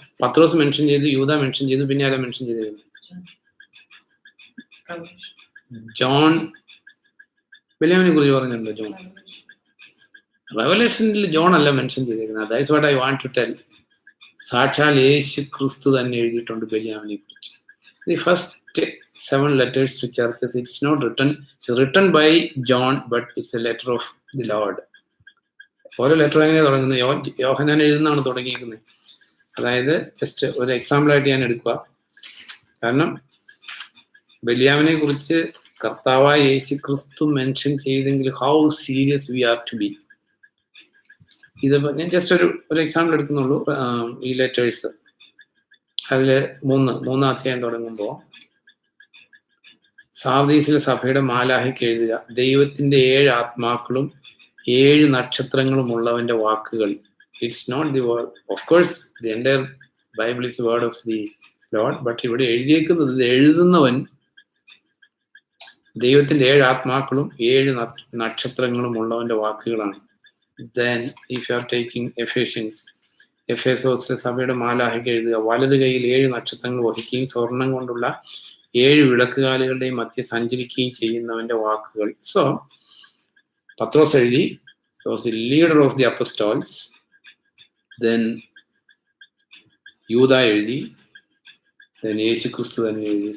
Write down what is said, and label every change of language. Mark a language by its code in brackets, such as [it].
[ml] പത്രോസ് mention ചെയ്തു, യൂദ mention ചെയ്തു, പിന്നെ ആരാ മെൻഷൻ ചെയ്തിരുന്നത്? ജോൺ. ബെലിയാമിനെ കുറിച്ച് പറഞ്ഞിട്ടുണ്ടോ? ജോൺ. റെവലേഷനിൽ ജോൺ അല്ല മെൻഷൻ ചെയ്തിരിക്കുന്നത്. [en] That's what I want to tell. [ml] സാക്ഷാൽ യേശു ക്രിസ്തു തന്നെ എഴുതിയിട്ടുണ്ട് ബെലിയാമിനെ കുറിച്ച്. [en] The first 7 letters to churches, it's not written, it's written by John, but it's a letter of the Lord. [ml] ഓരോ ലെറ്റർ എങ്ങനെയാണ് തുടങ്ങുന്നത്? യോഹന്നാൻ എഴുതുന്നതാണ് തുടങ്ങിയിരിക്കുന്നത്. അതായത് ജസ്റ്റ് ഒരു എക്സാമ്പിൾ ആയിട്ട് ഞാൻ എടുക്കുക. കാരണം ബെലിയാമിനെ കുറിച്ച് കർത്താവായ യേശു ക്രിസ്തു മെൻഷൻ ചെയ്തെങ്കിൽ [en] How serious we are to be. [ml] ഇത് ഞാൻ ജസ്റ്റ് ഒരു എക്സാമ്പിൾ എടുക്കുന്നുള്ളൂ. ഈ ലെറ്റേഴ്സ് അതില് 3 അധ്യായം തുടങ്ങുമ്പോൾ സാർദീസിലെ സഭയുടെ മാലാഹയ്ക്ക് എഴുതുക, ദൈവത്തിന്റെ 7 ആത്മാക്കളും 7 നക്ഷത്രങ്ങളും ഉള്ളവന്റെ വാക്കുകൾ. [en] It's not the word, of course the entire Bible is word of the Lord. But [ml] ഇവിടെ എഴുതിയേക്കുന്നത്, ഇത് എഴുതുന്നവൻ ദൈവത്തിന്റെ 7 ആത്മാക്കളും 7 നക്ഷത്രങ്ങളും ഉള്ളവന്റെ വാക്കുകളാണ്. [en] Then if you are taking Ephesians, [ml] എഫേസോസിലെ സഭയുടെ മാലാഹയ്ക്ക് എഴുതുക, വലത് കൈയിൽ 7 നക്ഷത്രങ്ങൾ വഹിക്കുകയും സ്വർണം കൊണ്ടുള്ള 7 വിളക്കുകാലുകളുടെയും മധ്യ സഞ്ചരിക്കുകയും ചെയ്യുന്നവന്റെ വാക്കുകൾ. [en] so [ml] പത്രോസ് എഴുതി, [en] was the leader of the apostles. [ml] Then യൂദാ എഴുതി, then യേശുക്രിസ്തു തന്നെ എഴുതി.